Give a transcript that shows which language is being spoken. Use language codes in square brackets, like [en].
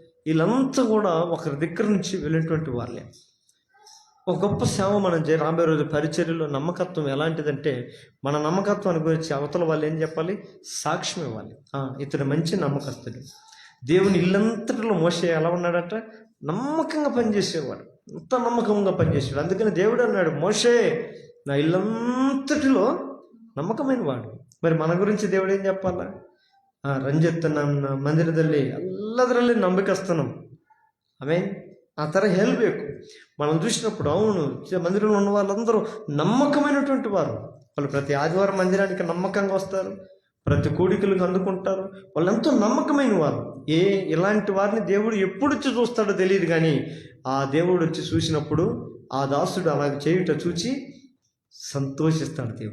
[te] వీళ్ళంతా కూడా ఒకరి దగ్గర నుంచి వెళ్ళినటువంటి వాళ్ళే. ఒక గొప్ప సేవ మనం రాబోయే రోజు పరిచర్యలో నమ్మకత్వం ఎలాంటిదంటే, మన నమ్మకత్వాన్ని గురించి అవతల వాళ్ళు ఏం చెప్పాలి? సాక్ష్యం ఇవ్వాలి. ఇతడు మంచి నమ్మకస్తుడు. దేవుని ఇల్లంతటిలో మోషే ఎలా ఉన్నాడట? నమ్మకంగా పనిచేసేవాడు, అంత నమ్మకంగా పనిచేసేవాడు. అందుకని దేవుడు అన్నాడు, మోషే నా ఇల్లంతటిలో నమ్మకమైన వాడు. మరి మన గురించి దేవుడు ఏం చెప్పాలా? [kn] ರಂಜಿತ್ ನನ್ನ ಮಂದಿರದಲ್ಲಿ ಎಲ್ಲದರಲ್ಲಿ ನಂಬಿಕಸ್ತನು. [te] ఆమేన్. ఆ తర [kn] ಬೇಕು. [te] మనం చూసినప్పుడు అవును, మందిరంలో ఉన్న వాళ్ళందరూ నమ్మకమైనటువంటి వారు. వాళ్ళు ప్రతి ఆదివారం మందిరానికి నమ్మకంగా వస్తారు, ప్రతి కోడికలకు అందుకుంటారు. వాళ్ళంతా నమ్మకమైన వారు. ఇలాంటి వారిని దేవుడు ఎప్పుడు వచ్చి చూస్తాడో తెలియదు, కానీ ఆ దేవుడు వచ్చి చూసినప్పుడు ఆ దాసుడు అలాగ చేయుట చూచి సంతోషిస్తాడు.